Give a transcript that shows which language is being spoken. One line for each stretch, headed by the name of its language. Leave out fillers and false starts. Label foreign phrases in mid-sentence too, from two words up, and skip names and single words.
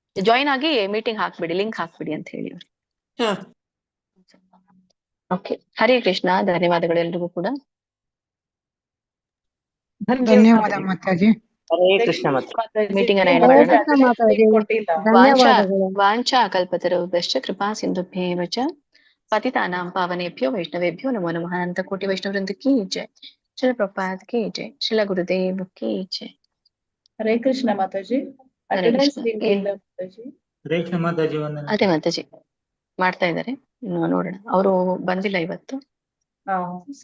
Kannada: ಜಾಯಿನ್ ಆಗಿ ಮೀಟಿಂಗ್ ಹಾಕ್ಬಿಡಿ, ಲಿಂಕ್ ಹಾಕ್ಬಿಡಿ ಅಂತ ಹೇಳಿ ಅವ್ರಿಗೆ. ಹಾ ಓಕೆ, ಹರೇ ಕೃಷ್ಣ. ಧನ್ಯವಾದಗಳು ಎಲ್ರಿಗೂ ಕೂಡ. ಧನ್ಯವಾದ ಮಾತಾಜಿ. ಹರೇ ಕೃಷ್ಣ ಮಾತಾಜಿ. ಮೀಟಿಂಗ್ ಅನ್ನ ಎಂಡ್ ಹರೇ ಮಾಡೋಣ. ಕೃಷ್ಣ ಮಾತಾಜಿ. ವಾಂಚಾ ಧನ್ಯವಾದಗಳು.
Sanskrit: ವಾಂಚಾ ಕಲ್ಪತರುಭ್ಯಶ್ಚ ಕೃಪಾ ಸಿಂಧುಭ್ಯೇವ ಚ ಪತಿತಾನಾಂ ಪಾವನೇಭ್ಯೋ ವೈಷ್ಣವೇಭ್ಯೋ ನಮೋ ನಮಃ.
Hindi: अनंत कोटि वैष्णवृंद की जय. श्रील प्रभुपाद की जय. श्रील गुरुदेव की जय.
Kannada: ಹರೇ ಕೃಷ್ಣ ಮಾತಾಜಿ. ಹರೇ ಅಟೆಂಡೆನ್ಸ್ ಕೃಷ್ಣ. ಲಿಂಕ್ ಇಲ್ಲ ಮಾತಾಜಿ. ಹರೇ ಕೃಷ್ಣ ಮಾತಾಜಿ ವಂದನೆ. ಅದೇ ಮಾತಾಜಿ ಮಾಡ್ತಾ ಇದ್ದಾರೆ, ಇನ್ನು ನೋಡೋಣ. ಅವರು ಬಂದಿಲ್ಲ ಇವತ್ತು, ಹಾ ಸರಿ.